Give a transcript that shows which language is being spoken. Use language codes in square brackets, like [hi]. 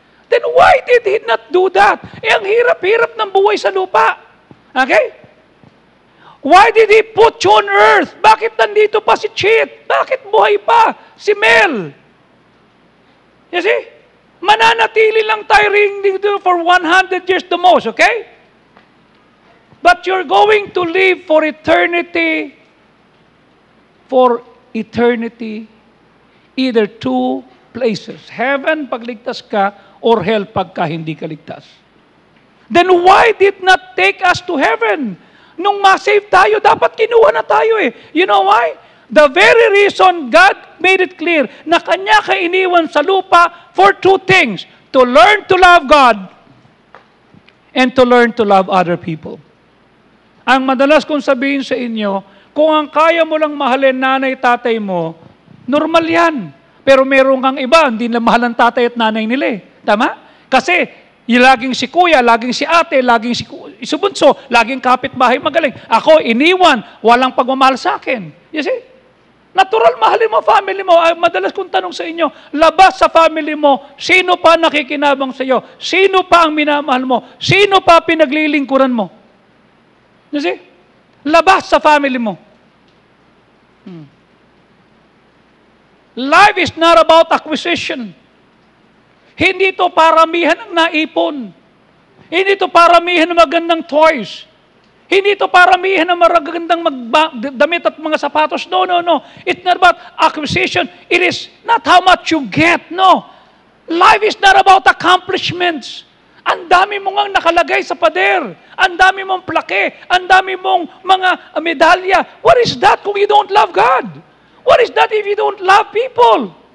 [en] Then why did He not do that? [tl] Eh, ang hirap-hirap ng buhay sa lupa. [en] Okay? Why did He put you on earth? [tl] Bakit nandito pa si Chit? Bakit buhay pa si Mel? [en] You see? [tl] Mananatili lang tayo rin dito [en] for 100 years the most, okay? But you're going to live for eternity. For eternity. Either two places. Heaven [tl] pag ligtas ka, [en] or hell [tl] pagka hindi ka ligtas. [en] Then why did not take us to heaven? [tl] Nung ma-save tayo, dapat kinuha na tayo eh. [en] You know why? The very reason God made it clear [tl] na Kanya ka iniwan sa lupa [en] for two things. To learn to love God and to learn to love other people. [tl] Ang madalas kong sabihin sa inyo, kung ang kaya mo lang mahalin nanay, tatay mo, normal yan. Pero meron kang iba, hindi na mahal ang tatay at nanay nila eh. Tama? Kasi, laging si kuya, laging si ate, laging si bunso, laging kapitbahay magaling. Ako, iniwan, walang pagmamahal sa akin. [en] You see? [tl] Natural, mahalin mo family mo. Madalas kong tanong sa inyo, labas sa family mo, sino pa nakikinabang sa iyo? Sino pa ang minamahal mo? Sino pa pinaglilingkuran mo? [en] You see? [tl] Labas sa family mo. [en] Life is not about acquisition. [tl] Hindi ito paramihan ng naipon. Hindi ito paramihan ng magandang toys. Hindi ito paramihan ng magagandang damit at mga sapatos. [en] No, no, no. It's not about acquisition. It is not how much you get. No. Life is not about accomplishments. [tl] Ang dami mong nakalagay sa pader. Ang dami mong plake. Ang dami mong mga medalya. [en] What is that kung you don't love God? What is that if you don't love people?